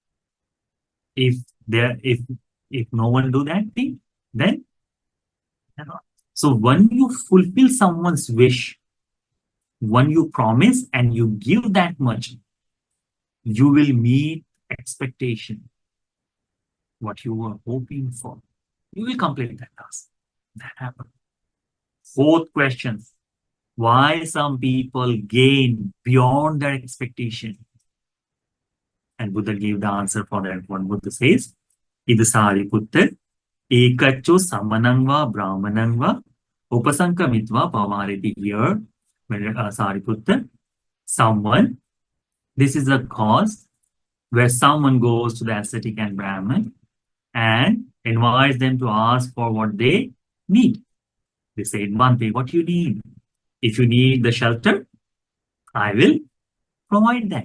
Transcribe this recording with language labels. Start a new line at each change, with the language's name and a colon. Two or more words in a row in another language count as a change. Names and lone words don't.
English: If there, if no one do that thing, then so when you fulfill someone's wish, when you promise and you give that much, you will meet expectation, what you were hoping for. You will complete that task. That happened. Fourth question, why some people gain beyond their expectation? And Buddha gave the answer for that one. Buddha says,
Pali: Idasariputta, ekacho samanangva brahmanangva upasankamitva pavariti.
English: Here, Sariputta, someone, this is a cause where someone goes to the ascetic and Brahman and invites them to ask for what they need. They say, Bhante, what you need? If you need the shelter, I will provide that.